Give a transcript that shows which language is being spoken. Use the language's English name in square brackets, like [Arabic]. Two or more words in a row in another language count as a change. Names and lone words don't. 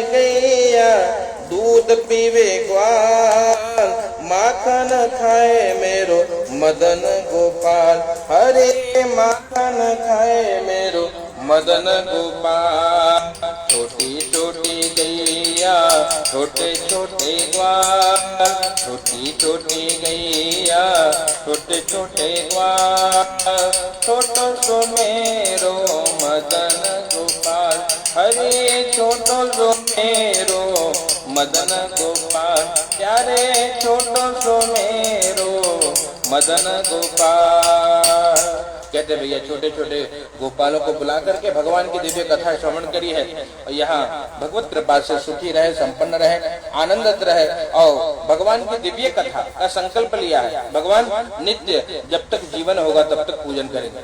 [Braj] गैया दूध पीवे ग्वाल, माखन खाए मेरो मदन गोपाल, हरे माखन खाए मेरो मदन गोपाल, छोटी छोटी गैया छोटे छोटे ग्वाल, छोटी छोटी गैया छोटे छोटे ग्वाल, छोटो सो मेरो मदन गोपाल, हरे छोटो सो मेरो मदन गोपाल, प्यारे छोटो सो मेरो मदन गोपाल। [Hindi] कहते भैया छोटे छोटे गोपालों को बुला करके भगवान की दिव्य कथा श्रवण करी है और यहाँ भगवत कृपा से सुखी रहे, संपन्न रहे, आनंदित रहे और भगवान की दिव्य कथा का संकल्प लिया है। भगवान नित्य जब तक जीवन होगा तब तक पूजन करेंगे।